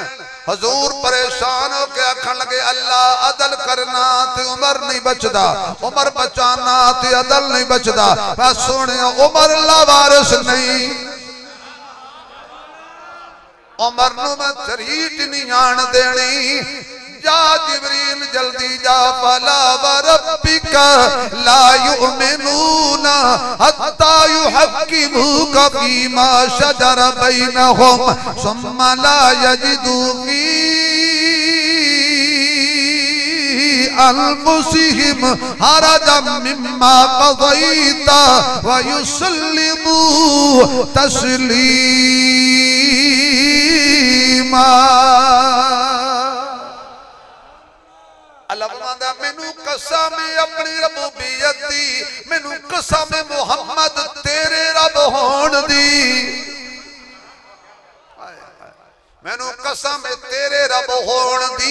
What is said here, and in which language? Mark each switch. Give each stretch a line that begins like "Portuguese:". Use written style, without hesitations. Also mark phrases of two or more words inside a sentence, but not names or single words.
Punjabi: حضور پریشان ہو کے آکھن لگے اللہ عدل کرنا تے عمر نہیں بچدا، عمر بچانا تے عدل نہیں بچدا. میں سنے عمر لاوارث نہیں، عمر نوں میں تریٹ نہیں آن دینی. جا جبریل جلدی جا,
Arabic: فلا وربك لا يؤمنون حتى يحكموك فيما شجر بينهم ثم لا يجدوا في أنفسهم حرجا مما قضيت ويسلموا تسليما.
Punjabi: اللہ مینوں قسم اپنی ربوبیت دی، مینوں قسم محمد تیرے رب ہوݨ دی، مینوں قسم تیرے رب ہوݨ دی.